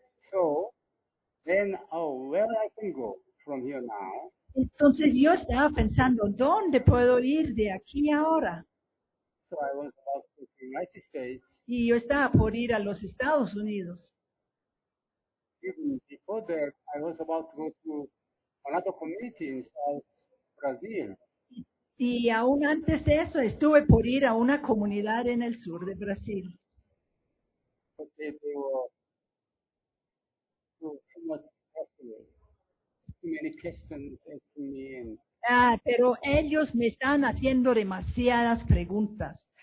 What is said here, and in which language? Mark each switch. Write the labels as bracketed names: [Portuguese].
[English] So, then, where I can go from here now? [Spanish] Entonces yo estaba pensando, ¿dónde puedo ir de aquí ahora? [English] So I was about to the United States. [Spanish] Y yo estaba por ir a los Estados Unidos. [English] Even before that, I was about to go to another community in South Brazil. [Spanish] Y aún antes de eso, estuve por ir a una comunidad en el sur de Brasil. Porque [English] they were too much questioning. Too many questions asking me. [Spanish] Pero ellos me estaban haciendo demasiadas preguntas.